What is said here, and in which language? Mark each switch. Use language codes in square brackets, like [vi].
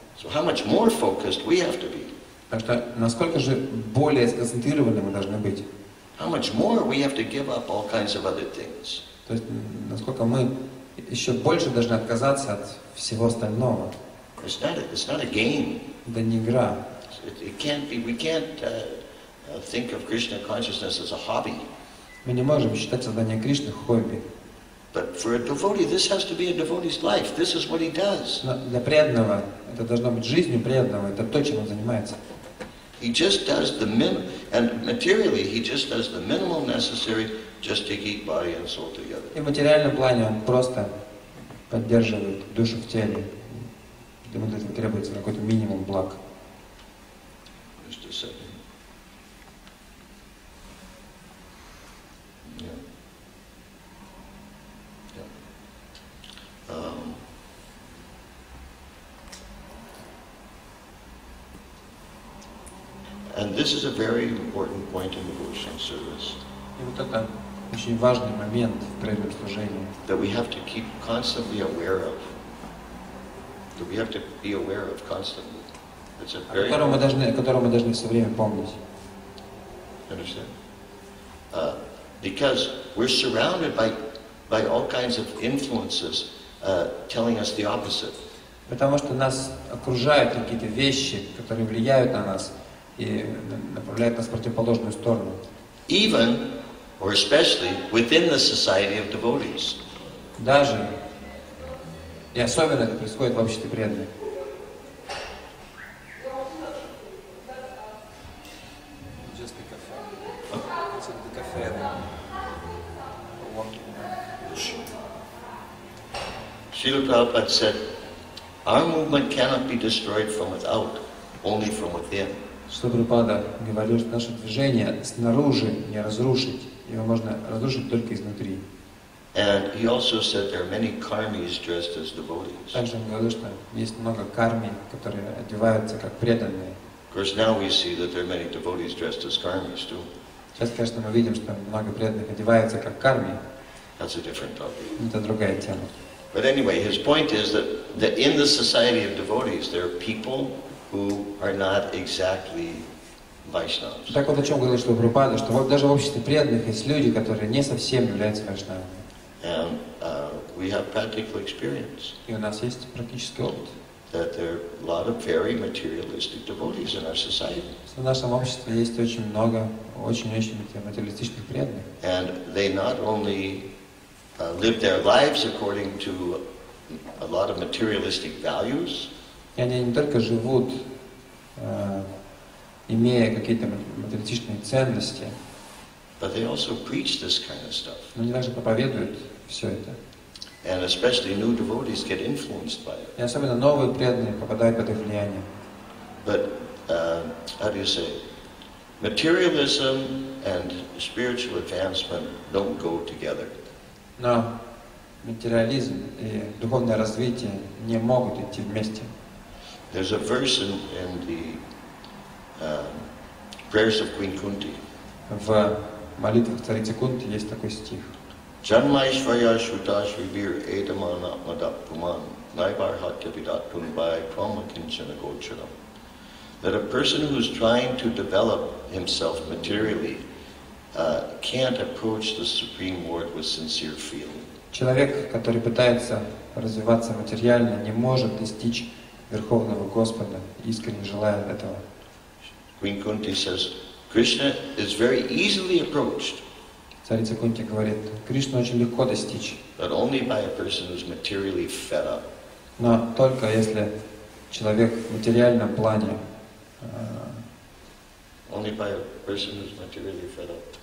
[en] So how much more focused we have to be? [ru] Так что насколько же более сконцентрированы мы должны быть? [en] How much more we have to give up all kinds of other things? [ru] То есть насколько мы еще больше должны отказаться от всего остального. [en] It's not a game. [ru] Это не игра. [en] It can't be. We can't think of Krishna consciousness as a hobby. [ru] Мы не можем считать создание Кришны хобби. [en] But for a devotee, this has to be a devotee's life. This is what he does. [ru] Но для преданного это должно быть жизнью преданного. Это то, чем он занимается. [en] He just does the and materially he just does the minimal necessary just to keep body and soul together. [ru] И в материальном плане он просто поддерживает душу в теле. Ему для этого требуется какой-то минимум благ. [en] Just a second. Yeah. And this is a very important point in devotional service. [ru] И вот это очень важный момент в преданном служении. [en] That we have to keep constantly aware of. That we have to be aware of constantly. It's a very. [ru] О котором мы должны все время помнить. [en] Understand? Because we're surrounded by all kinds of influences telling us the opposite. [ru] Потому что нас окружают какие-то вещи, которые влияют на нас и направляют нас в противоположную сторону. [en] Even, or especially, within the society of devotees. [ru] Даже и особенно это происходит в обществе преданных. [en] Srila Prabhupada said, our movement cannot be destroyed from without, only from within. [ru] Что Прабхупада говорил, что наше движение снаружи не разрушить, его можно разрушить только изнутри. [en] And he also said there are many karmis dressed as devotees. [ru] Также он говорил, что есть много карми, которые одеваются как преданные. [en] Of course, now we see that there are many devotees dressed as karmis too. [ru] Сейчас, конечно, мы видим, что много преданных одеваются как карми. [en] That's a different topic. [ru] Это другая тема. [en] But anyway, his point is that in the society of devotees, there are people who are not exactly Vaishnavas. [ru] Так вот о чем говорил Прабхупада, что даже в обществе преданных есть люди, которые не совсем являются вайшнавами. [en] And we have practical experience. [ru] И у нас есть практический опыт. [en] That there are a lot of very materialistic devotees in our society. [ru] В нашем обществе есть очень много, очень-очень материалистичных преданных. [en] And they not only live their lives according to a lot of materialistic values. [ru] И они не только живут, имея какие-то материалистичные ценности, [en] but they also preach this kind of stuff. [ru] Но они также проповедуют все это. [en] And especially new devotees get influenced by it. [ru] И особенно новые преданные попадают под их влияние. [en] But how do you say? Materialism and spiritual advancement don't go together. [ru] Но материализм и духовное развитие не могут идти вместе. [en] There's a verse in the prayers of Queen Kunti. [ru] В молитвах царицы Кунти есть такой стих. [sa] Janmaishvaya Shutashvibir Edamana Madapuman Naibar Hatyavidatunbai Pramakinchana Gocharam. [en] That a person who's trying to develop himself materially can't approach the Supreme Lord with sincere feeling. [ru] Человек, который пытается развиваться материально, не может достичь Верховного Господа, искренне желая этого. [en] Queen Kunti says, Krishna is very easily approached. [ru] Царица Кунти говорит, Кришну очень легко достичь. [en] But only by a person who's materially fed up. [ru] Но только если человек в материальном плане [en] Only by a person who's materially fed up.